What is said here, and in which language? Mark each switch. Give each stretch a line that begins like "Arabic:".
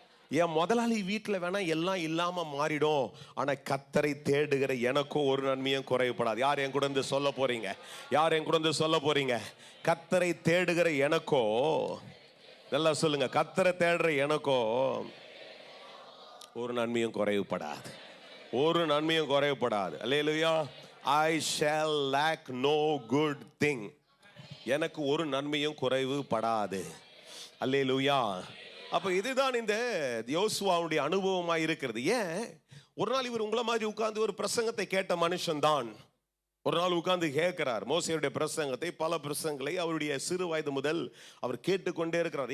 Tamil: என் முதலாளி வீட்டில் வேணா எல்லாம் இல்லாம மாறிடும், ஆனா கர்த்தரை தேடுகிற எனக்கும் ஒரு நன்மையும் குறைவுபடாது. யார் என் கூட இருந்து சொல்ல போறீங்க? யார் என் கூட இருந்து சொல்ல போறீங்க? கர்த்தரை தேடுகிற எனக்கோ, நல்லா சொல்லுங்க, கர்த்தரை தேடுற எனக்கோ ஒரு நன்மையும் குறைவுபடாது, ஒரு நன்மையும் குறைவுபடாது. அல்லேலூயா.
English: I shall lack no good thing.
Tamil: எனக்கு ஒரு நன்மையும் குறைவுபடாது. அல்லேலூயா. அப்ப இதுதான் இந்த யோசுவாவுடைய அனுபவமாக இருக்கிறது. ஏன் ஒரு நாள் இவர் உங்களை மாதிரி உட்கார்ந்து ஒரு பிரசங்கத்தை கேட்ட மனுஷன் தான் ஒரு நாள் உட்கார்ந்து கேட்கிறார் மோசேயுடைய பிரசங்கத்தை. பல பிரசங்களை அவருடைய சிறு வயது முதல் அவர் கேட்டுக்கொண்டே இருக்கிறார்.